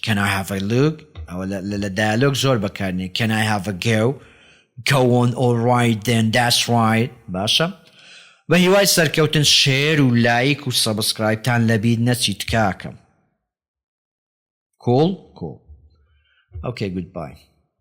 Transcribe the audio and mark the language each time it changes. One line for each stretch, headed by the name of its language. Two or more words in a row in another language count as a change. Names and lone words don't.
English: Can I have a look
Central Kurdish: ئەوە لە dialogue زۆر بەکارنێ.
English: Can I have a go on all right then that's right
Central Kurdish: باشە بە هیوای سەرکەوتن شێر و لایک و سەبسکرایبتان لەبیر نەچیت کاکەم.
English: cool okay goodbye.